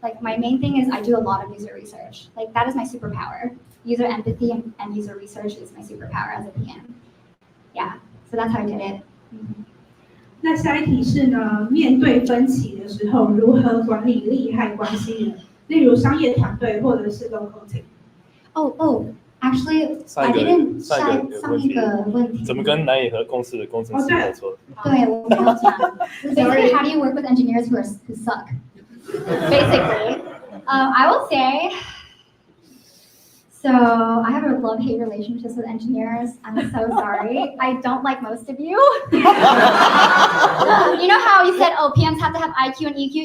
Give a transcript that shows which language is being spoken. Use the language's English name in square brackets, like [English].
[English] Like my main thing is I do a lot of user research. Like that is my superpower. User empathy and user research is my superpower as a PM. Yeah, so that's how I did it. [Chinese] 那下一题是呢，面对分歧的时候，如何管理利害关系人，例如商业团队或者是 local team。 [English] Actually, I didn't [Chinese] 上一个问题。怎么跟难以和共事的工程师合作？对，我没有讲。 [English] Basically, how do you work with engineers who suck? Basically, I will say. So I have a love-hate relationships with engineers. I'm so sorry. I don't like most of you. You know how you said, oh, PMs have to have IQ and EQ?